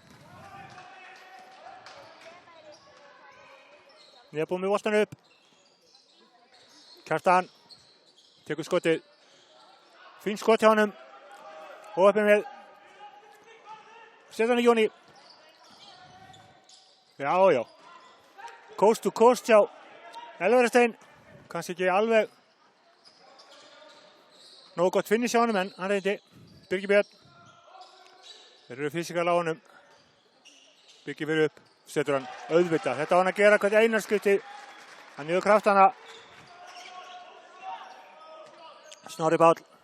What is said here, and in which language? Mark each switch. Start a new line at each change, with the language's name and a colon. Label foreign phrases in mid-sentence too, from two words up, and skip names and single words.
Icelandic: Nýjabúið með boltann upp. Kjartan tekur skotið. Fín skot hjá honum. Og uppi með Stefán Jóni. Já.
English: Coast to coast
Icelandic: hjá Elverstein. Kannski ekki alveg nógu gott finish hjá honum en hann reyndi. Birgir Björn. Þeir eru fysikal á honum. Birgir fyrir upp. Setur hann auðvitað. Þetta á hann að gera hvert einarskipti. Hann niður kraftana. Snorri Páll.